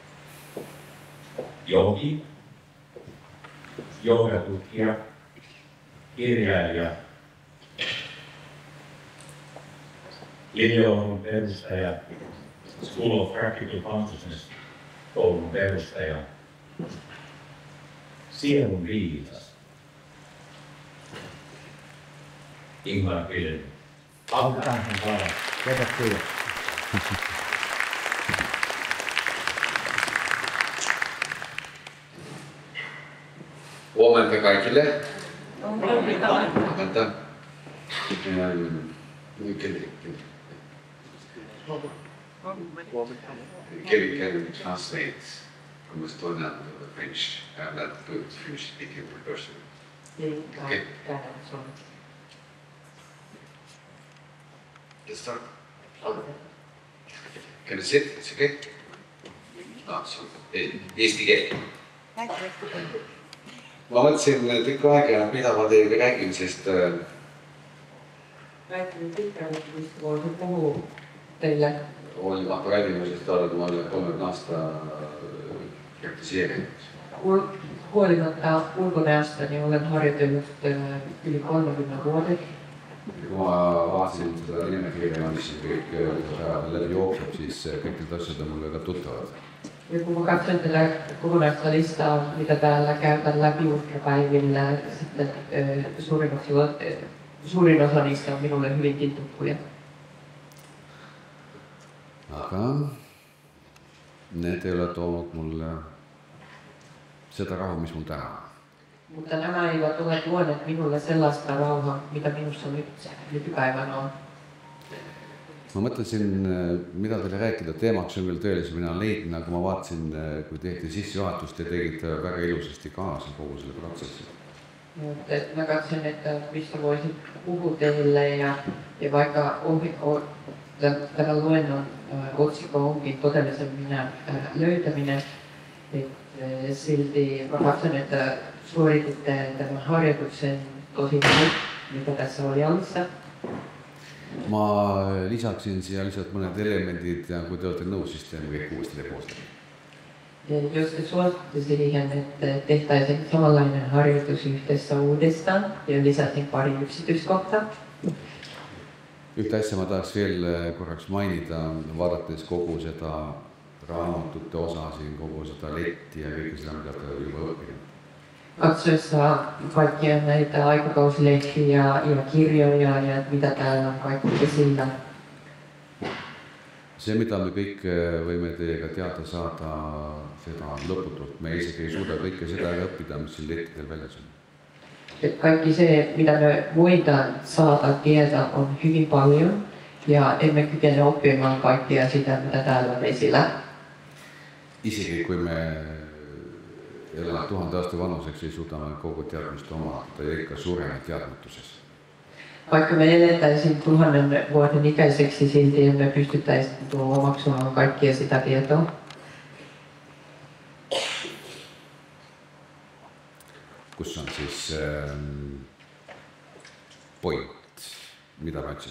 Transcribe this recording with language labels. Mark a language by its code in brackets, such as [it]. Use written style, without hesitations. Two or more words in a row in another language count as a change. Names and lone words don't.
[fi] Jogi, joogatutkija, kirjailija, Linjo-Oulun perustaja, School of Practical Consciousness koulun perustaja, sielun viisas, Ingmar Pilvi. Autetaan sen saada. Tervetuloa. Huomenta kaikille. Huomenta. [en] Can translate from Estonian to French, that good Finnish speaking person. Okay. Let's start. Can you sit? It's okay? No, so, [et] eesti keel. Ma mõtlesin tükk aega, mida ma teiega räägin, sest räägin pikalt, mis puhul teile räägime, sest oled ma 30 aasta praktiseerinud. [fi] Huolimatta ulkonäöstäni olen harjoitellut yli 30 vuodet. [et] Kui ma vaatasin seda nimekirja, mis kõik läbi jookseb, siis kõik need asjad on mulle ka tuttavad. [fi] Ja kun mä katson tällä kokonaista listaa, mitä täällä käytän läpi ultrapäivillä, sitten suurin osa niistä on minulle hyvinkin tuttuja. [et] Aga need ei ole toonud mulle seda rahu, mis mul täna on. [fi] Mutta nämä eivät ole tuoneet minulle sellaista rauhaa, mitä minussa nykypäivänä on. [et] Ma mõtlesin, mida teile rääkida teemaks on veel tõelise mina leidin, aga ma vaatasin, kui tehti sissejuhatust ja tegid väga ilusasti kaasa kogu selle protsessi. [fi] Mä katson, että mistä voisin puhua teille ja vaikka tämän luennon otsikko onkin todellisen minä löytäminen, silti mä katson, että suorititte tämän harjoituksen tosi hyvin, mitä tässä oli alussa. [et] Ma lisaksin siia lihtsalt mõned elemendid ja kui te olete nõus, siis teeme kõik uuesti tepoostada. [fi] Jos te suostutte siihen, että tehtäisiin samanlainen harjoitus yhdessä uudestaan ja lisäsin pari yksityiskohtaa. [et] Ühte asja ma tahaks veel korraks mainida, vaadates kogu seda raamatute osa siin, kogu seda letti ja kõike seda, mida te juba õppinud. [fi] Katsoessa kaikkia näitä aikakausilehtiä ja kirjoja ja mitä täällä on kaikki esillä. [et] See, mida me kõik võime teiega teada saada, seda on lõputult. Me isegi ei suuda kõike seda ära õppida, mis siin lettidel väljas on. [fi] Kaikki se, mitä me voidaan saada tietää, on hyvin paljon ja emme kykene oppimaan kaikkia sitä, mitä täällä on esillä. [et] Isegi kui me elame 1000 aasta vanuseks, ei suuda me kogu teadmist omada ja ikka sureme teadmatuses. [fi] Vaikka me eletäisiin 1000 vuoden ikäiseksi, silti emme pystyttäisi omaksumaan kaikkia sitä tietoa. [et] Kus on siis point, [fi] mitä mä etsin?